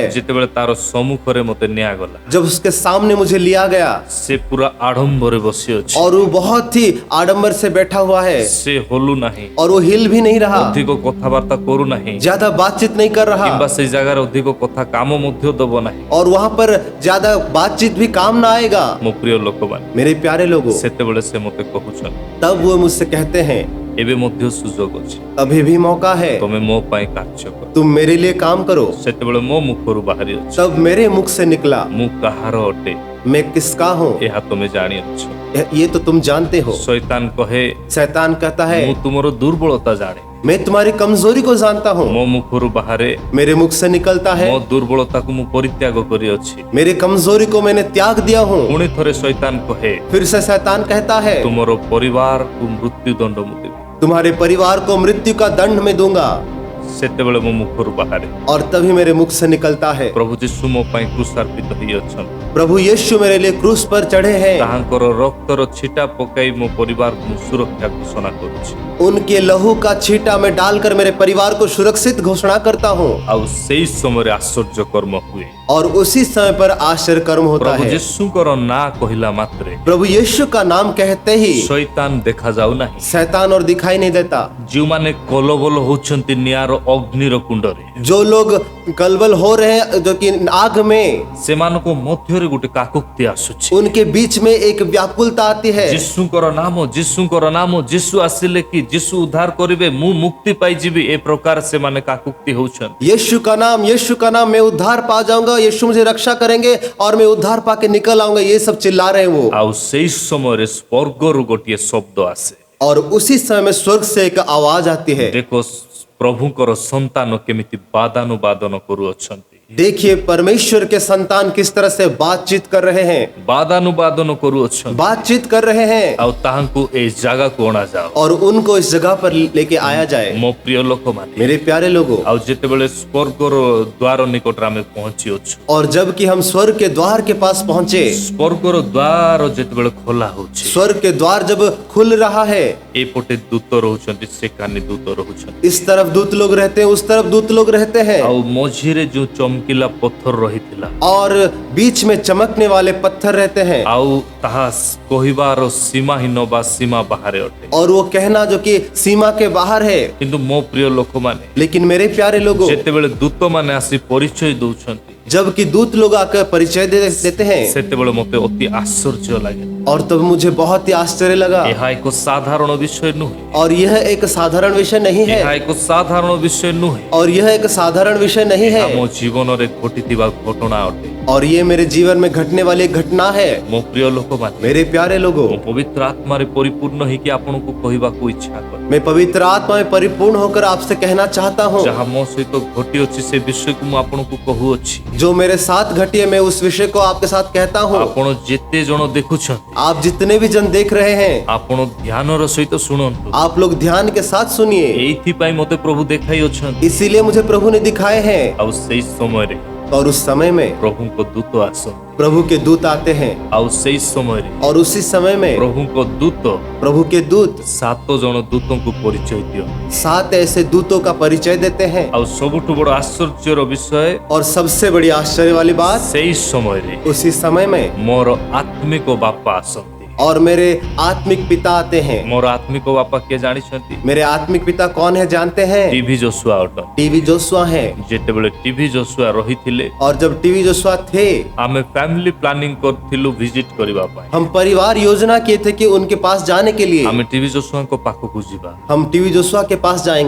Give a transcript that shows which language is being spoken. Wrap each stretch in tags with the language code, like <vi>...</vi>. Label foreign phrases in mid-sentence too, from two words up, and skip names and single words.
<or>ଯେତେବେଳେ ତାର ସମ୍ମୁଖରେ ମୋତେ ନିଆଗଲା,</or> <hi>जब उसके सामने मुझे लिया गया,</hi> <or>ସେ ପୁରା ଆଡମ୍ବରେ ବସି ଅଛି,</or> <hi>और वो बहुत ही आडंबर से बैठा हुआ है,</hi> <or>ସେ ହଲୁ ନାହିଁ,</or> <hi>और वो हिल भी नहीं रहा,</hi> <or>ଅଧିକ କଥାବାର୍ତ୍ତା କରୁ ନାହିଁ,</or> <hi>ज्यादा बातचीत नहीं कर रहा,</hi> <or>କିମ୍ବା ସେଇ ଜାଗାରେ ଅଧିକ କଥା କାମ ମଧ୍ୟ ଦବ ନାହିଁ।</or> <hi>और वहां पर ज्यादा बातचीत भी काम ना आएगा।</hi> <or>ମୋ ପ୍ରିୟ ଲୋକମାନେ,</or> <hi>मेरे प्यारे लोगों,</hi> <or>ସେତେବେଳେ ସେ ମୋତେ କହୁଛନ୍ତି</or> <hi>तब वो मुझसे कहते हैं,</hi> <or>ଏବେ ମଧ୍ୟ ସୁଯୋଗ ଅଛି,</or> <hi>अभी भी मौका है,</hi> <or>ତମେ ମୋ ପାଇଁ କାର୍ଯ୍ୟ କର।</or> <hi>तुम मेरे लिए काम करो।</hi> <or>ସେତେବେଳେ ମୋ ମୁଖରୁ ବାହାରି ଅଛି,</or> <hi>तब मेरे मुख से निकला,</hi> <or>ମୁଁ କାହାର ଅଟେ</or> <hi>मैं किसका हूँ,</hi> <or>ଏହା ତମେ ଜାଣିଅଛ।</or> <hi>ये तो तुम जानते हो।</hi> <or>ଶୈତାନ କହେ</or> <hi>शैतान कहता है,</hi> <or>ମୁଁ ତୁମର ଦୁର୍ବଳତା ଜାଣେ,</or> <hi>मैं तुम्हारी कमजोरी को जानता हूँ।</hi> <or>ମୋ ମୁଖରୁ ବାହାରେ</or> <hi>मेरे मुख से निकलता है,</hi> <or>ମୋ ଦୁର୍ବଳତାକୁ ମୁଁ ପରିତ୍ୟାଗ କରିଅଛି।</or> <hi>मेरे कमजोरी को मैंने त्याग दिया हूँ।</hi> <or>ପୁଣି ଥରେ ଶୈତାନ କହେ,</or> <hi>फिर से शैतान कहता है,</hi> <or>ତୁମର ପରିବାରକୁ ମୃତ୍ୟୁଦଣ୍ଡ ମୁଁ ଦେବି।</or> <hi>तुम्हारे परिवार को मृत्यु का दंड में दूंगा।</hi> <or>ସେତେବେଳେ ମୋ ମୁଖରୁ ବାହାରେ,</or> <hi>और तभी मेरे मुख से निकलता है,</hi> <or>ପ୍ରଭୁ ଯୀଶୁ ମୋ ପାଇଁ କ୍ରୁଶାର୍ପିତ ହୋଇଅଛନ୍ତି।</or> <hi>प्रभु यीशु मेरे लिए क्रूस पर चढ़े हैं।</hi> <or>ତାହାଙ୍କର ରକ୍ତର ଛିଟା ପକାଇ ମୋ ପରିବାରକୁ ମୁଁ ସୁରକ୍ଷା ଘୋଷଣା କରୁଛି।</or> <hi>उनके लहू का छींटा में डालकर मेरे परिवार को सुरक्षित घोषणा करता हूँ।</hi> <or>ଆଉ ସେଇ ସମୟରେ ଆଶ୍ଚର୍ଯ୍ୟ କର୍ମ ହୁଏ।</or> <hi>और उसी समय पर आश्चर्य कर्म होता</hi> <or>ପ୍ରଭୁ</or> <hi>है।</hi> <or>ଯୀଶୁଙ୍କର ନାଁ କହିଲା ମାତ୍ରେ</or> <hi>प्रभु यीशु का नाम कहते ही</hi> <or>ଶୈତାନ ଦେଖାଯାଉ ନାହିଁ।</or> <hi>शैतान और दिखाई नहीं देता।</hi> <or>ଯେଉଁମାନେ କଲବଲ ହଉଛନ୍ତି ନିଆଁର ଅଗ୍ନିର କୁଣ୍ଡରେ,</or> <hi>जो लोग कलबल हो रहे हैं, जो कि आग में,</hi> <or>ସେମାନଙ୍କ ମଧ୍ୟରେ ଗୋଟେ କାକୁକ୍ତି ଆସୁଛି।</or> <hi>उनके बीच में एक व्याकुलता आती है।</hi> <or>ଯୀଶୁଙ୍କର ନାମ ଯୀଶୁ ଆସିଲେ କି ଯୀଶୁ ଉଦ୍ଧାର କରିବେ, ମୁଁ ମୁକ୍ତି ପାଇଯିବି, ଏ ପ୍ରକାର ସେମାନେ କାକୁକ୍ତି ହଉଛନ୍ତି।</or> <hi>यीशु का नाम, मैं उद्धार पा जाऊंगा, यीशु मुझे रक्षा करेंगे और मैं उद्धार पाके निकल आऊंगा, ये सब चिल्ला रहे हैं वो।</hi> <or>ଆଉ ସେଇ ସମୟରେ ସ୍ୱର୍ଗରୁ ଗୋଟିଏ ଶବ୍ଦ ଆସେ।</or> <hi>और उसी समय में स्वर्ग से एक आवाज आती है।</hi> <or>ଦେଖ ପ୍ରଭୁଙ୍କର ସନ୍ତାନ କେମିତି ବାଦାନୁବାଦନ କରୁଅଛନ୍ତି।</or> <hi>देखिए परमेश्वर के संतान किस तरह से बातचीत कर रहे हैं,</hi> <or>ବାଦାନୁବାଦନ କରୁଅଛନ୍ତି।</or> <hi>बातचीत कर रहे हैं।</hi> <or>ଆଉ ତାହାଙ୍କୁ ଏଇ ଜାଗାକୁ ଅଣାଯାଉ।</or> <hi>और उनको इस जगह पर लेके आया जाए।</hi> <or>ମୋ ପ୍ରିୟ ଲୋକମାନେ,</or> <hi>मेरे प्यारे लोगों,</hi> <or>ଆଉ ଯେତେବେଳେ ସ୍ୱର୍ଗର ଦ୍ୱାର ନିକଟରେ ଆମେ ପହଞ୍ଚିଅଛୁ,</or> <hi>और जबकि हम स्वर्ग के द्वार के पास पहुंचे,</hi> <or>ସ୍ୱର୍ଗର ଦ୍ୱାର ଯେତେବେଳେ ଖୋଲା ହଉଛି,</or> <hi>स्वर्ग के द्वार जब खुल रहा है,</hi> <or>ଏପଟେ ଦୂତ ରହୁଛନ୍ତି, ସେକାନି ଦୂତ ରହୁଛନ୍ତି।</or> <hi>इस तरफ दूत लोग रहते हैं, उस तरफ दूत लोग रहते हैं।</hi> <or>ଆଉ ମଝିରେ ଯୋଉ ଚମକିଲା ପଥର ରହିଥିଲା,</or> <hi>और बीच में चमकने वाले पत्थर रहते हैं।</hi> <or>ଆଉ ତାହା କହିବାର ସୀମାହୀନ ବା ସୀମା ବାହାରେ ଅଟେ।</or> <hi>और वो कहना जो कि सीमा के बाहर है।</hi> <or>କିନ୍ତୁ ମୋ ପ୍ରିୟ ଲୋକମାନେ,</or> <hi>लेकिन मेरे प्यारे लोगों,</hi> <or>ଯେତେବେଳେ ଦୂତମାନେ ଆସି ପରିଚୟ ଦଉଛନ୍ତି,</or> <hi>जबकि दूत लोग आकर परिचय देते हैं,</hi> <or>ସେତେବେଳେ ମୋତେ ଅତି ଆଶ୍ଚର୍ଯ୍ୟ ଲାଗେ।</or> <hi>और तब मुझे बहुत ही आश्चर्य लगा।</hi> <or>ଏହା ଏକ ସାଧାରଣ ବିଷୟ ନୁହେଁ।</or> <hi>और यह एक साधारण विषय नहीं है।</hi> <or>ଏହା ଏକ ସାଧାରଣ ବିଷୟ ନୁହେଁ।</or> <hi>और यह एक साधारण विषय नहीं</hi> <or>ଏହା ମୋ</or> <hi>है।</hi> <or>ଜୀବନରେ ଘଟିଥିବା ଘଟଣା ଅଟେ।</or> <hi>और ये मेरे जीवन में घटने वाली एक घटना है।</hi> <or>ମୋ ପ୍ରିୟ ଲୋକମାନେ,</or> <hi>मेरे प्यारे लोगों,</hi> <or>ମୁଁ ପବିତ୍ର ଆତ୍ମାରେ ପରିପୂର୍ଣ୍ଣ ହେଇକି ଆପଣଙ୍କୁ କହିବାକୁ ଇଚ୍ଛା କରେ।</or> <hi>मैं पवित्र आत्मा में परिपूर्ण होकर आपसे कहना चाहता हूँ,</hi> <or>ଯାହା ମୋ ସହିତ ଘଟିଅଛି ସେ ବିଷୟକୁ ମୁଁ ଆପଣଙ୍କୁ କହୁଅଛି।</or> <hi>जो मेरे साथ घटी है, मैं उस विषय को आपके साथ कहता हूँ।</hi> <or>ଆପଣ ଯେତେ ଜଣ ଦେଖୁଛନ୍ତି,</or> <hi>आप जितने भी जन देख रहे हैं,</hi> <or>ଆପଣ ଧ୍ୟାନର ସହିତ ଶୁଣନ୍ତୁ।</or> <hi>आप लोग ध्यान के साथ सुनिए।</hi> <or>ଏଇଥିପାଇଁ ମୋତେ ପ୍ରଭୁ ଦେଖାଇଅଛନ୍ତି।</or> <hi>इसीलिए मुझे प्रभु ने दिखाए हैं।</hi> <or>ଆଉ ସେଇ ସମୟରେ</or> <hi>और उस समय में</hi> <or>ପ୍ରଭୁଙ୍କ ଦୂତ ଆସନ୍ତି।</or> <hi>प्रभु के दूत आते हैं।</hi> <or>ଆଉ ସେଇ ସମୟରେ</or> <hi>और उसी समय में</hi> <or>ପ୍ରଭୁଙ୍କ ଦୂତ</or> <hi>प्रभु के दूत</hi> <or>7 ଜଣ ଦୂତଙ୍କୁ ପରିଚୟ ଦିଅନ୍ତି।</or> <hi>7 ऐसे दूतों का परिचय देते हैं।</hi> <or>ଆଉ ସବୁଠୁ ବଡ଼ ଆଶ୍ଚର୍ଯ୍ୟର ବିଷୟ,</or> <hi>और सबसे बड़ी आश्चर्य वाली बात,</hi> <or>ସେଇ ସମୟରେ</or> <hi>उसी समय में</hi> <or>ମୋର ଆତ୍ମିକ ବାପା ଆସନ୍ତି।</or> <hi>और मेरे आत्मिक पिता आते हैं।</hi> <or>ମୋର ଆତ୍ମିକ ବାପା କିଏ ଜାଣିଛନ୍ତି?</or> <hi>मेरे आत्मिक पिता कौन है जानते हैं?</hi> <or>ଟିଭି ଯୋଶୁଆ ଅଟନ୍ତି।</or> <hi>टीवी जोशुआ है।</hi> <or>ଯେତେବେଳେ ଟିଭି ଯୋଶୁଆ ରହିଥିଲେ,</or> <hi>और जब टीवी जोशुआ थे,</hi> <or>ଆମେ</or> <en>family planning</en> <or>କରିଥିଲୁ ଭିଜିଟ୍ କରିବା ପାଇଁ।</or> <hi>हम परिवार योजना किए थे कि उनके पास जाने के लिए</hi> <or>ଆମେ ଟିଭି ଯୋଶୁଆଙ୍କ ପାଖକୁ ଯିବା,</or> <hi>हम टीवी जोशुआ के पास जाएंगे।</hi>